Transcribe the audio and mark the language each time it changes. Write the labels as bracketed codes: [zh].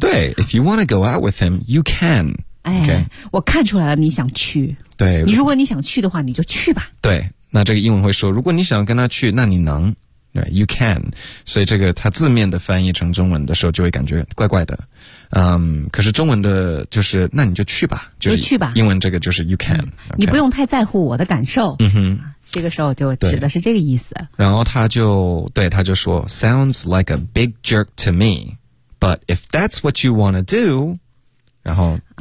[zh] 对 [en] ，if you want to go out with him, you can。 [zh] 哎， [en] okay? [zh] 我看出来了，你想去。对，你如果你想去的话，你就去吧。对，那这个英文会说，如果你想跟他去，那你能 ， [en] right? You can。 [zh] 所以这个它字面的翻译成中文的时候，就会感觉怪怪的。可是中文的就是那你就去吧，就是去吧。英文这个就是 [en] you can、okay?。 [zh] 你不用太在乎我的感受。嗯哼。这个时候就指的是这个意思，然后他就说 [en] sounds like a big jerk to me but if that's what you want to do [zh] 然后、